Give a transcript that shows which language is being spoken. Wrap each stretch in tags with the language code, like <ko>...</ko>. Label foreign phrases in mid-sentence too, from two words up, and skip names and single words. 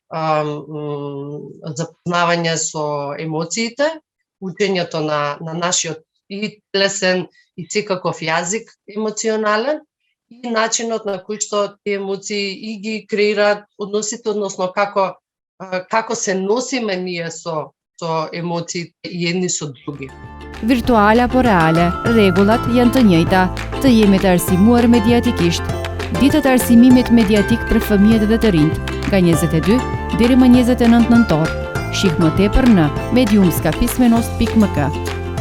<mk>запознавање со емоциите, учењето на нашиот и телесен и секаков јазик емоционален и начинот на кој што тие емоции и ги креираат односите, односно како се носиме ние со емоциите и едни со други.</mk> <sq>Virtuala po reale, rregullat janë të njëjta, të jemi të arsimuar mediatikisht. Ditët e arsimimit mediatik për fëmijët dhe të rinjt, nga 22 deri më 29 nëntor. Shik më tepër në mediumskapismenost.mk.</sq>